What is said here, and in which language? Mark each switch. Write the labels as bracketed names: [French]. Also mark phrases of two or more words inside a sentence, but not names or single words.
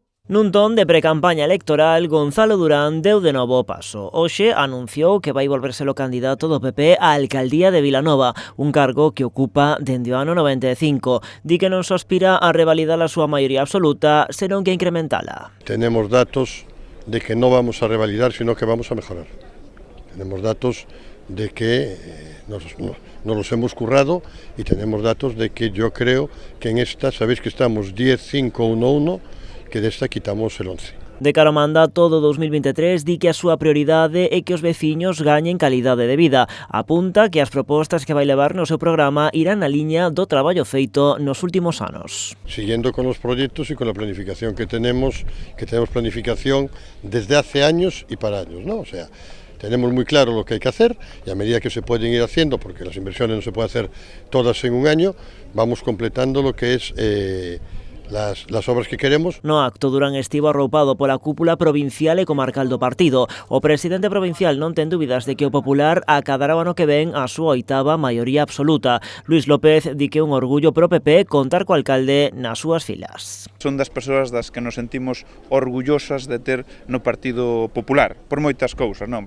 [Galician] Nun ton de precampaña electoral, Gonzalo Durán deu de novo o paso. Hoxe anunciou que vai volvérselo candidato do PP á alcaldía de Vilanova, un cargo que ocupa dende o ano 95. Di que non só aspira a revalidar a súa maioría absoluta, senón que a incrementala. [Spanish] Tenemos datos de que no vamos a revalidar, sino que vamos a mejorar. Tenemos datos de que nos los hemos currado y tenemos datos de que yo creo que en esta, sabéis que estamos 10-5-1-1, que desta quitamos el 11. [Galician] De cara ao mandato do 2023, di que a súa prioridade é que os veciños gañen calidade de vida. Apunta que as propostas que vai levar no seu programa irán na liña do traballo feito nos últimos anos. [Spanish] Siguiendo con los proyectos y con la planificación que tenemos planificación desde hace años y para años, ¿no? O sea, tenemos muy claro lo que hay que hacer y a medida que se pueden ir haciendo, porque las inversiones no se pueden hacer todas en un año, vamos completando lo que es las obras que queremos. [Galician] No acto, Durán estivo arroupado pola cúpula provincial e comarcal do partido. O presidente provincial non ten dúbidas de que o Popular acadará o ano que ven a súa 8ª maioría absoluta. Luís López di que é un orgullo pro PP contar co alcalde nas súas filas. Son das persoas das que nos sentimos orgullosas de ter no Partido Popular, por moitas cousas, non?